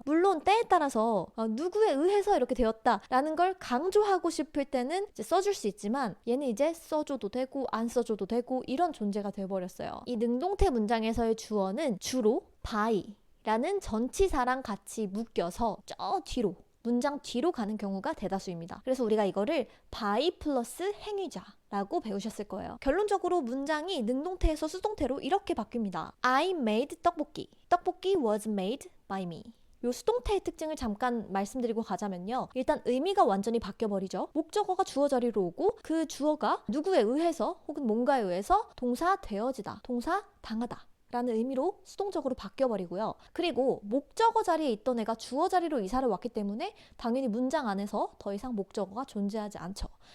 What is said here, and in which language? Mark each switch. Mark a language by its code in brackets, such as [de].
[ko] 물론 때에 따라서 누구에 의해서 이렇게 되었다라는 걸 강조하고 싶을 때는 이제 써줄 수 있지만, 얘는 이제 써줘도 되고 안 써줘도 되고 이런 존재가 돼버렸어요. 이 능동태 문장에서의 주어는 주로 by 라는 전치사랑 같이 묶여서 저 뒤로 문장 뒤로 가는 경우가 대다수입니다. 그래서 우리가 이거를 by 플러스 행위자라고 배우셨을 거예요. 결론적으로 문장이 능동태에서 수동태로 이렇게 바뀝니다. [en] I made 떡볶이. 떡볶이 was made by me. [ko] 요 수동태의 특징을 잠깐 말씀드리고 가자면요. 일단 의미가 완전히 바뀌어버리죠. 목적어가 주어 자리로 오고 그 주어가 누구에 의해서 혹은 뭔가에 의해서 동사 되어지다, 동사 당하다 라는 의미로 수동적으로 바뀌어버리고요. 그리고 목적어 자리에 있던 애가 주어 자리로 이사를 왔기 때문에 당연히 문장 안에서 더 이상 목적어가 존재하지 않죠.